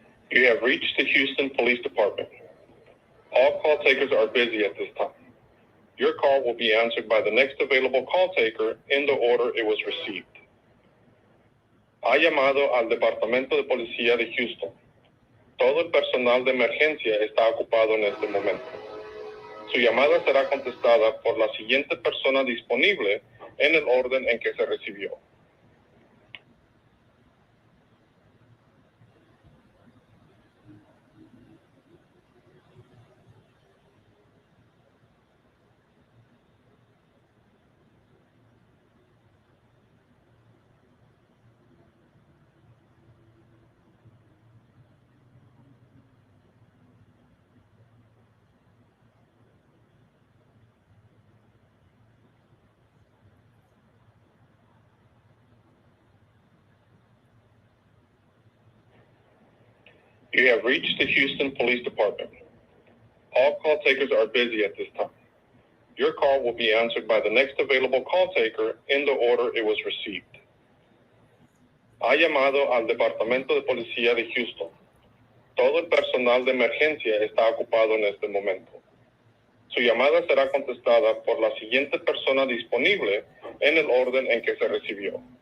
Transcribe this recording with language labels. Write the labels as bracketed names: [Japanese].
[English] You have reached the Houston Police Department. All call takers are busy at this time. Your call will be answered by the next available call taker in the order it was received. [Spanish] Ha llamado al Departamento de Policía de Houston. Todo el personal de emergencia está ocupado en este momento. Su llamada será contestada por la siguiente persona disponible en el orden en que se recibió. [English] You have reached the Houston Police Department. All call takers are busy at this time. Your call will be answered by the next available call taker in the order it was received. [Spanish] Ha llamado al Departamento de Policía de Houston. Todo el personal de emergencia está ocupado en este momento. Su llamada será contestada por la siguiente persona disponible en el orden en que se recibió.